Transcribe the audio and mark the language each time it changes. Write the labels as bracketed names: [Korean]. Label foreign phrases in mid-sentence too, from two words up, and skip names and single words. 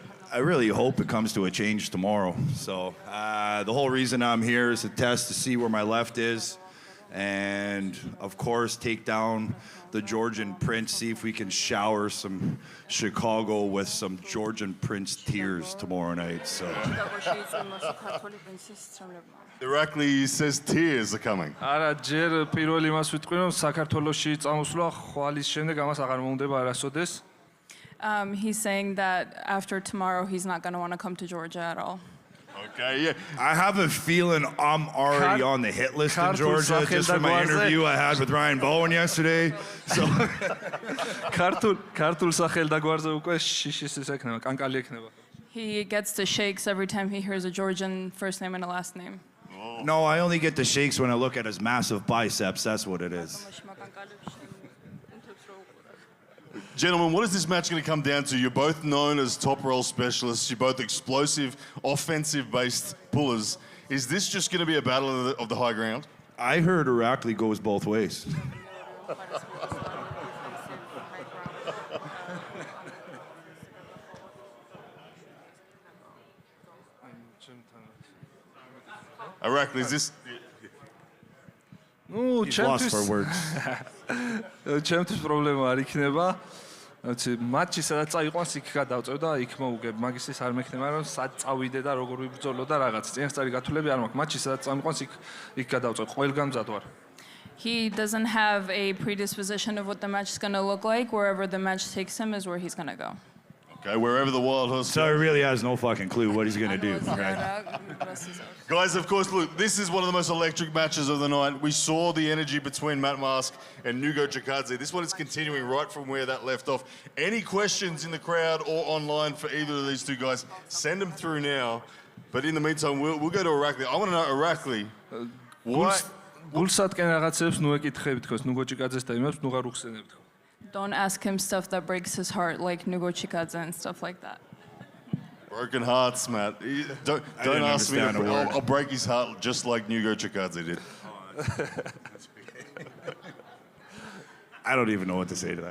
[English] I really hope it comes to a change tomorrow. So the whole reason I'm here is to test to see where my left is, and of course take down the Georgian Prince, see if we can shower some Chicago with some Georgian Prince tears tomorrow night. So Directly says tears are coming. [Georgian] არა ჯერ პირველ იმას ვიტყვი რომ საქართველოში წამოსვლა ხვალის შემდეგ ამას აღარ მომდება არასოდეს. [English] He's saying that after tomorrow he's not going to want to come to Georgia at all. Okay, yeah. I have a feeling I'm already on the hit list in Georgia just from my interview I had with Ryan Bowen yesterday. So [Georgian] ქართულ სახელდაგვარზე უკვე შიშის ის ექნება, კანკალი ექნება. [English] He gets the shakes every time he hears a Georgian first name and a last name. No, I only get the shakes when I look at his massive biceps. That's what it is. Gentlemen, what is this match going to come down to? You're both known as top roll specialists. You're both explosive, offensive-based pullers. Is this just going to be a battle of the high ground? I heard Irakli goes both ways. Irakli, is this... [Russian] Ну, [English] He's lost for words. [Georgian] ჩემთვის პრობლემა არ იქნება. მატჩი სადაც წაიყვანს იქ გადავწევ და იქ მოვუგებ. მაგისთვის არ მექნება რომ სად წავიდე და როგორ ვიბრძოლო და რაღაც წინასწარი გათვლები არ მაქვს. მატჩი სადაც წაიყვანს იქ გადავწევ. ყველგან მზად ვარ. [English] He doesn't have a predisposition of what the match is going to look like. Wherever the match takes him is where he's going to go. Okay, wherever the wild horse So he really has no fucking clue what he's going to do. Right? Guys, of course, look, this is one of the most electric matches of the night. We saw the energy between Matt Mask and Nugo Chikadze. This one is continuing right from where that left off. Any questions in the crowd or online for either of these two guys, send them through now. But in the meantime, we'll go to Irakli. I want to know, Irakli, what... [Georgian] გულსატკენ რაღაცებს ნუ ეკითხები თქოს ნუგოჩიკაძეს და იმებს ნუ ღარ უხსენებ თქო. [English] Don't ask him stuff that breaks his heart like Nugochikadze and stuff like that. Broken hearts, Matt. Don't ask me. I'll break his heart just like Nugo Chikadze did. I don't even know what to say to that.